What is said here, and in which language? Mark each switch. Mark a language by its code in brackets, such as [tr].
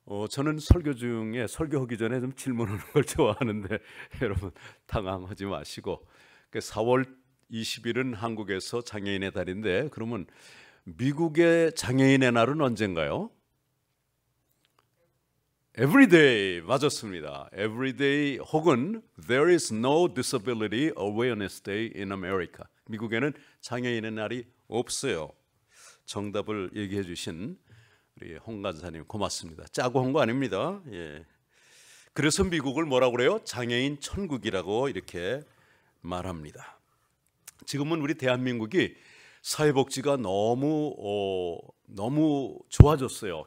[ko] 저는 설교 중에 설교하기 전에 좀 질문하는 걸 좋아하는데 여러분 당황하지 마시고 4월 20일은 한국에서 장애인의 달인데 그러면 미국의 장애인의 날은 언젠가요? Everyday 맞았습니다. [en] Everyday [ko] 혹은 [en] There is no disability awareness day in America. [ko] 미국에는 장애인의 날이 없어요. 정답을 얘기해 주신 우리 홍 간사님 고맙습니다. 짜고 한 거 아닙니다. 예. 그래서 미국을 뭐라고 그래요? 장애인 천국이라고 이렇게 말합니다. 지금은 우리 대한민국이 사회복지가 너무 좋아졌어요.